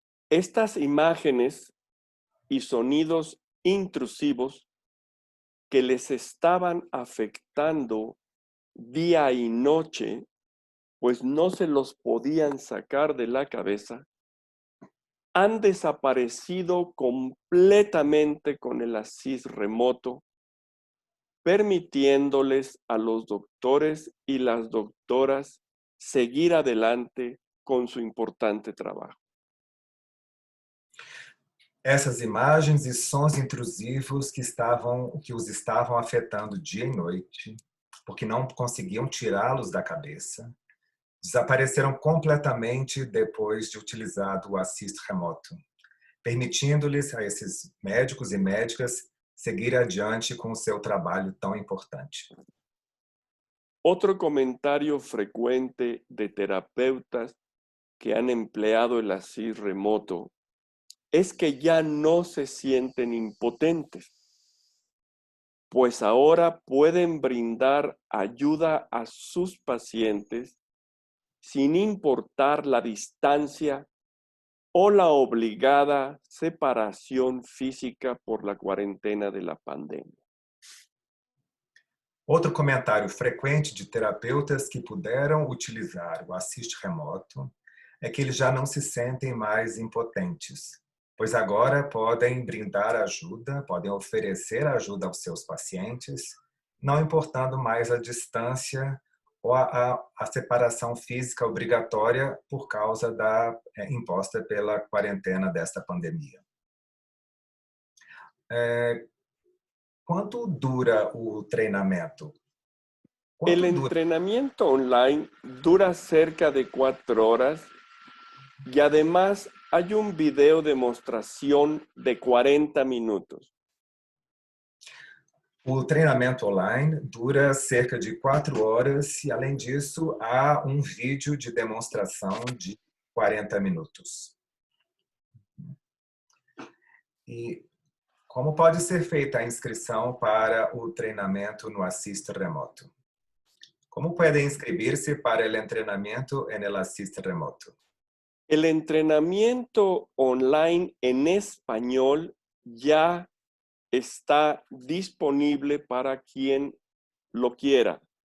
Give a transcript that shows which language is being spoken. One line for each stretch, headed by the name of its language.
Spanish: Estas imágenes y sonidos intrusivos que les estaban afectando día y noche, pues no se los podían sacar de la cabeza, han desaparecido completamente con el Assist remoto, permitiéndoles a los doctores y las doctoras seguir adelante con su importante trabajo.
Portuguese: Essas imagens e sons intrusivos que os estavam afetando dia e noite, porque não conseguiam tirá-los da cabeça, desapareceram completamente depois de utilizado o Assist remoto, permitindo-lhes a esses médicos e médicas seguir adiante com o seu trabalho tão importante.
Spanish: Otro comentario frecuente de terapeutas que han empleado el Assist remoto es que ya no se sienten impotentes, pues ahora pueden brindar ayuda a sus pacientes sin importar la distancia o la obligada separación física por la cuarentena de la pandemia.
Portuguese: Outro comentário frequente de terapeutas que puderam utilizar o Assist remoto é que eles já não se sentem mais impotentes, pois agora podem brindar ajuda, podem oferecer ajuda aos seus pacientes, não importando mais a distância ou a separação física obrigatória por causa imposta pela quarentena desta pandemia. Quanto dura o treinamento?
Spanish: El entrenamiento online dura cerca de 4 horas y además hay un video demostración de 40 minutos.
Portuguese: O treinamento online dura cerca de 4 horas e, além disso, há um vídeo de demonstração de 40 minutos. E como pode ser feita a inscrição para o treinamento no Assist remoto?
Spanish: ¿Cómo puede inscribirse para el entrenamiento en el Assist remoto? El entrenamiento online en español ya está disponible para quien lo quiera.